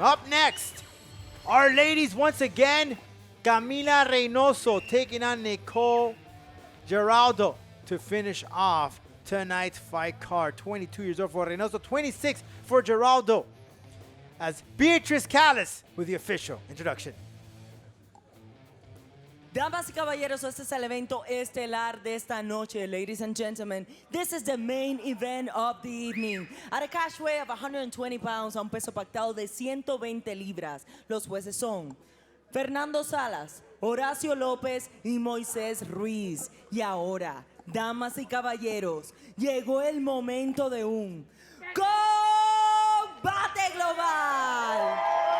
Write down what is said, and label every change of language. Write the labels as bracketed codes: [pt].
[en] Up next, our ladies once again, Camila Reynoso taking on Nicole Geraldo to finish off tonight's fight card. 22 years old for Reynoso, 26 for Geraldo. As Beatriz Callis with the official introduction. [es] Damas y caballeros, este es el evento estelar de esta noche. [en] Ladies and gentlemen, this is the main event of the evening. At a cash weight of 120 pounds, [es] a un peso pactado de 120 libras. Los jueces son Fernando Salas, Horacio López y Moisés Ruiz. Y ahora, damas y caballeros, llegó el momento de un combate global.